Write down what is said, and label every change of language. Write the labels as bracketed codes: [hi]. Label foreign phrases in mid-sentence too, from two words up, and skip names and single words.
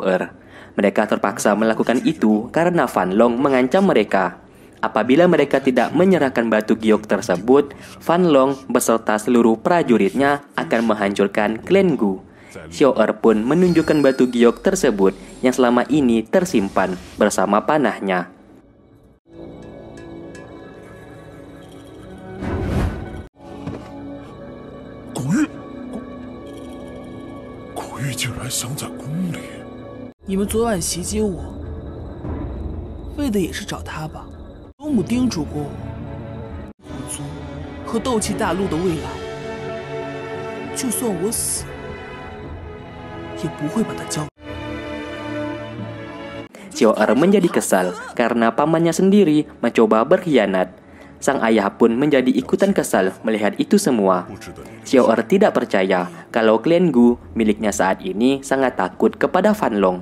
[id] Mereka terpaksa melakukan itu karena Fan Long mengancam mereka. Apabila mereka tidak menyerahkan batu giok tersebut, Fan Long beserta seluruh prajuritnya akan menghancurkan klan Gu. Xiao pun menunjukkan batu giok tersebut yang selama ini tersimpan bersama panahnya. [zh] 古玉竟然想在宫里！你们昨晚袭击我，为的也是找他吧？龙母叮嘱过我，虎族和斗气大陆的未来，就算我死，也不会把它交。 [id] Xiao menjadi kesal karena pamannya sendiri mencoba berkhianat. Sang ayah pun menjadi ikutan kesal melihat itu semua. Xiao tidak percaya kalau klan Gu miliknya saat ini sangat takut kepada Fan Long.